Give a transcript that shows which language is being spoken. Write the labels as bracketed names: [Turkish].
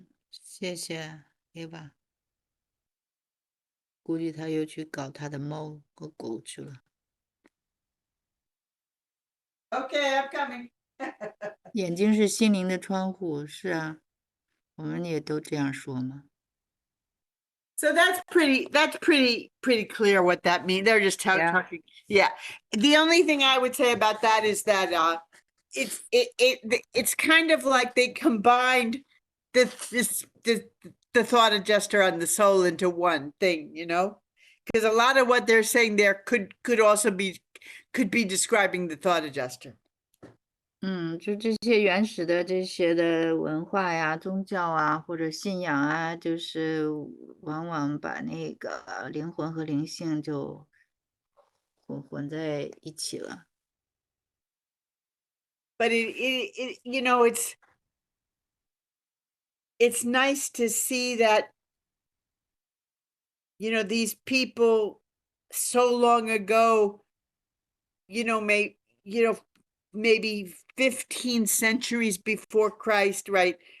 [Chinese] 谢谢 Eva。估计他又去搞他的猫和狗去了。 [English] Okay, I'm coming. [Chinese] 眼睛是心灵的窗户，是啊，我们也都这样说嘛。 [English] So that's pretty clear what that means. They're just Yeah. talking. Yeah. The only thing I would say about that is that it's kind of like they combined the thought adjuster and the soul into one thing, you know? Because a lot of what they're saying there could also be describing the thought adjuster. [Chinese] 就这些原始的这些的文化呀、宗教啊或者信仰啊，就是往往把那个灵魂和灵性就混在一起了。 [English] But it you know, it's nice to see that, you know, these people so long ago, you know, maybe 15 centuries before Christ, right?